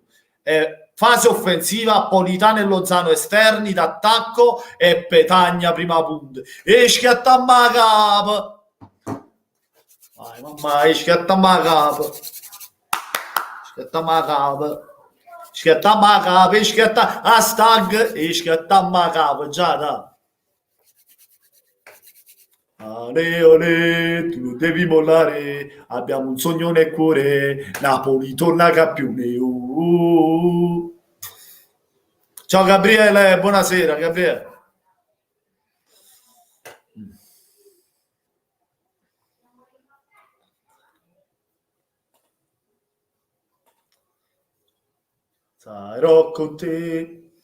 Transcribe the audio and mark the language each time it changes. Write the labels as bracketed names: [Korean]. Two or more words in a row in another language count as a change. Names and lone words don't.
[Italian] Fase offensiva, Politano e Lozano esterni d'attacco e Petagna prima punta. [Neapolitan] E schiattamma a capo. Vai mamma, schiattamma a capo. Schiattamma a capo. Schiattamma a capo, schiattamma a stag e schiattamma a capo, già da. [Italian] Ale, ale, tu non devi mollare, abbiamo un sogno nel cuore, Napoli torna campione. Ciao Gabriele, buonasera Gabriele. Sarò con te.